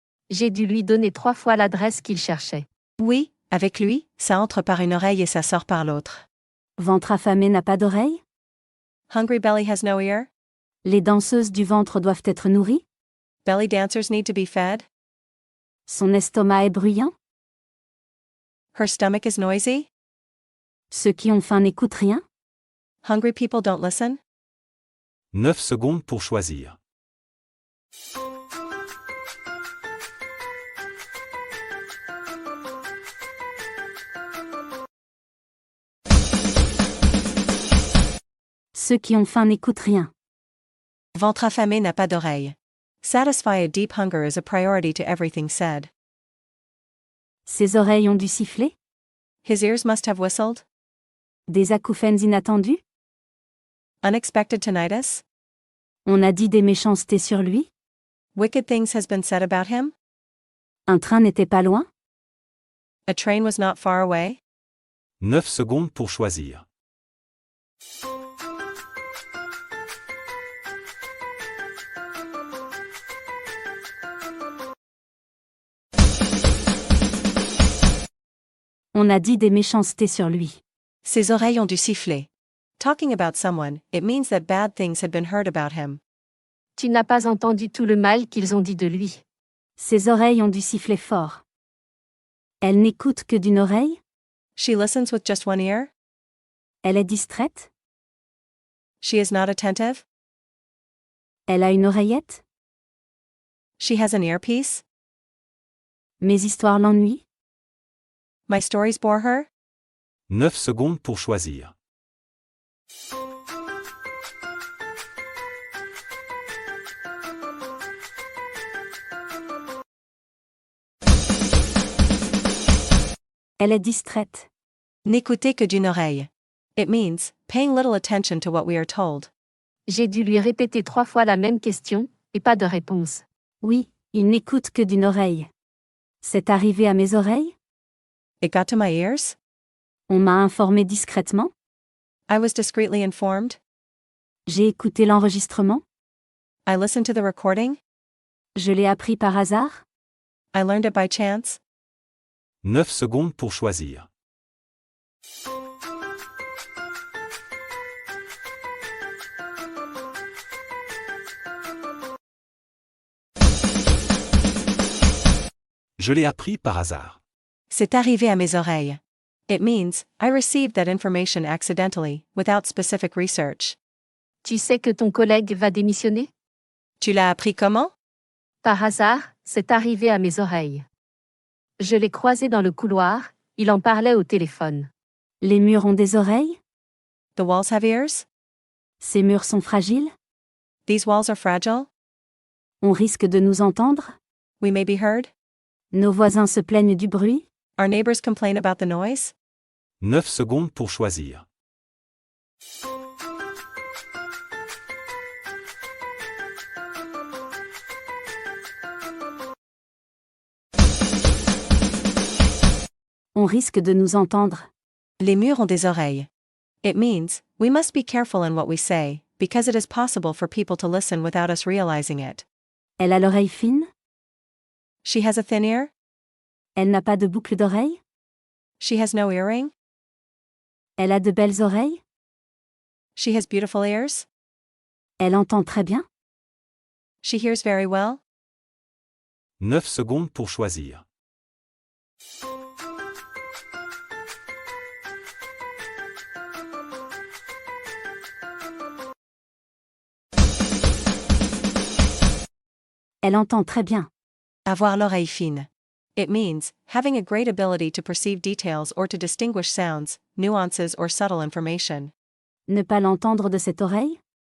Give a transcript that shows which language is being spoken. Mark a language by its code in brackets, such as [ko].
[fr] J'ai dû lui donner 3 fois l'adresse qu'il cherchait. Oui, avec lui, ça entre par une oreille et ça sort par l'autre. Ventre affamé n'a pas d'oreille? [en] Hungry belly has no ear? [fr] Les danseuses du ventre doivent être nourries? [en] Belly dancers need to be fed? [fr] Son estomac est bruyant? [en] Her stomach is noisy? [fr] Ceux qui ont faim n'écoutent rien? [en] Hungry people don't listen? [fr] 9 secondes pour choisir. Ceux qui ont faim n'écoutent rien. Ventre affamé n'a pas d'oreille. [en] Satisfy a deep hunger is a priority to everything said. [fr] Ses oreilles ont dû siffler? [en] His ears must have whistled? [fr] Des acouphènes inattendus? [en] Unexpected tinnitus? [fr] On a dit des méchancetés sur lui? [en] Wicked things has been said about him? [fr] Un train n'était pas loin? [en] A train was not far away? [fr] 9 secondes pour choisir. On a dit des méchancetés sur lui. Ses oreilles ont dû siffler. [en] Talking about someone, it means that bad things had been heard about him. [fr] Tu n'as pas entendu tout le mal qu'ils ont dit de lui. Ses oreilles ont dû siffler fort. Elle n'écoute que d'une oreille? [en] She listens with just one ear? [fr] Elle est distraite? [en] She is not attentive? [fr] Elle a une oreillette? [en] She has an earpiece? [fr] Mes histoires l'ennuient? [en] My stories bore her? [fr] 9 secondes pour choisir. Elle est distraite. N'écoutez que d'une oreille. [en] It means, paying little attention to what we are told. [fr] J'ai dû lui répéter 3 fois la même question, et pas de réponse. Oui, il n'écoute que d'une oreille. C'est arrivé à mes oreilles? [en] It got to my ears? [fr] On m'a informé discrètement? [en] I was discreetly informed? [fr] J'ai écouté l'enregistrement? [en] I listened to the recording? [fr] Je l'ai appris par hasard? [en] I learned it by chance? [fr] 9 secondes pour choisir. Je l'ai appris par hasard. C'est arrivé à mes oreilles. [en] It means, I received that information accidentally, without specific research. [fr] Tu sais que ton collègue va démissionner? Tu l'as appris comment? Par hasard, c'est arrivé à mes oreilles. Je l'ai croisé dans le couloir, il en parlait au téléphone. Les murs ont des oreilles? [en] The walls have ears? [fr] Ces murs sont fragiles? [en] These walls are fragile? [fr] On risque de nous entendre? [en] We may be heard? [fr] Nos voisins se plaignent du bruit? [en] Our neighbors complain about the noise? [fr] 9 secondes pour choisir. On risque de nous entendre. Les murs ont des oreilles. [en] It means, we must be careful in what we say, because it is possible for people to listen without us realizing it. [fr] Elle a l'oreille fine? [en] She has a thin ear? [fr] Elle n'a pas de boucle d'oreille? [en] She has no earring? [fr] Elle a de belles oreilles? [en] She has beautiful ears? [fr] Elle entend très bien? [en] She hears very well? [fr] 9 secondes pour choisir. Elle entend très bien. Avoir l'oreille fine. [en] It means, having a great ability to perceive details or to distinguish sounds, nuances or subtle information. [fr] Ne pas l'entendre de cette oreille?